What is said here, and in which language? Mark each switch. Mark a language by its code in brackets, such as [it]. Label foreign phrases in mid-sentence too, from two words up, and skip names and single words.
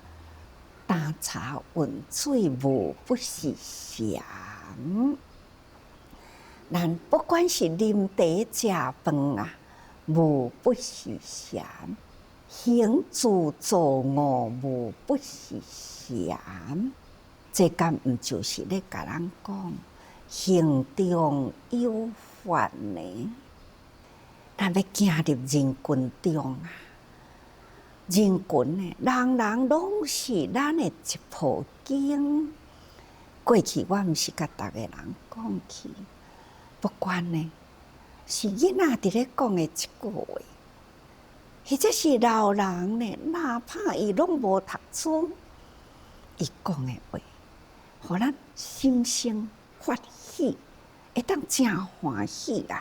[nan] 担茶温水，无不是禅。咱不管是啉茶食饭啊，无不是禅；行住坐卧，无不是禅。这敢毋就是咧甲咱讲行中有法呢？咱要行入人群中啊，人群呢，人人拢是咱的一部经。过去我毋是甲逐个人讲起，不管呢是囡仔伫咧讲的一句话，或者是老人呢，哪怕伊拢无读书，伊讲的话，互咱心生欢喜，会当真欢喜啊！